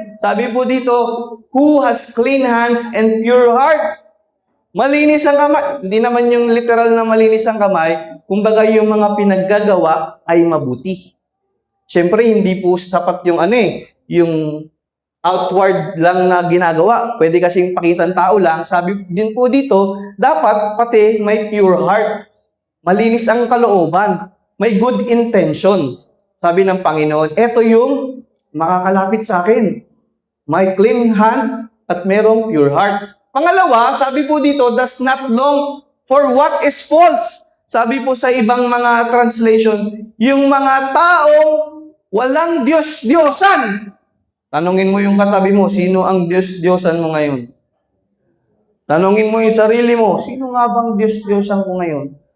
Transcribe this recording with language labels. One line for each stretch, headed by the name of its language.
Filipino: Sabi po dito,
English: who has clean hands and pure heart?
Filipino: Malinis ang kamay. Hindi naman yung literal na malinis ang kamay. Kumbaga yung mga pinaggagawa ay mabuti. Siyempre, hindi po sapat yung yung outward lang na ginagawa. Pwede kasing pakitang tao lang. Sabi din po dito, dapat pati may pure heart. Malinis ang kalooban.
English: May good intention.
Filipino: Sabi ng Panginoon, eto yung makakalapit sa akin. May clean hand at merong pure heart. Pangalawa, sabi po dito,
English: does not long for what is false.
Filipino: Sabi po sa ibang mga translation, yung mga taong walang Diyos-Diyosan. Tanungin mo yung katabi mo, sino ang Diyos-Diyosan mo ngayon? Tanungin mo yung sarili mo, sino nga bang Diyos-Diyosan ko ngayon?